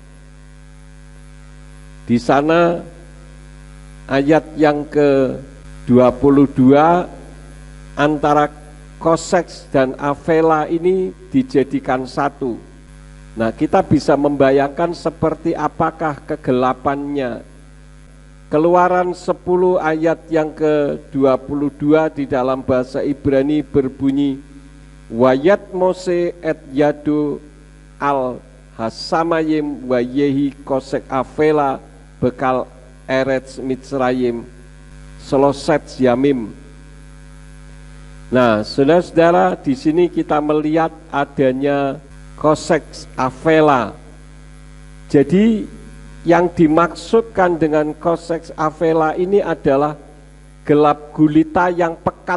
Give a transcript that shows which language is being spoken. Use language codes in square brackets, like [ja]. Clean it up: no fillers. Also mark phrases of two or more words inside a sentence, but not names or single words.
[id] Di sana ayat yang ke-22, antara koseks dan afela ini dijadikan satu. Nah, kita bisa membayangkan seperti apakah kegelapannya. Keluaran 10 ayat yang ke-22 di dalam bahasa Ibrani berbunyi, [he] ויט משה את ידו על השמים ויהי חשך אפלה בכל ארץ מצרים שלשת ימים. [id] Nah, saudara-saudara, di sini kita melihat adanya [he] חשך אפלה. [id] Jadi yang dimaksudkan dengan [he] חשך אפלה [id] ini adalah gelap gulita yang pekat.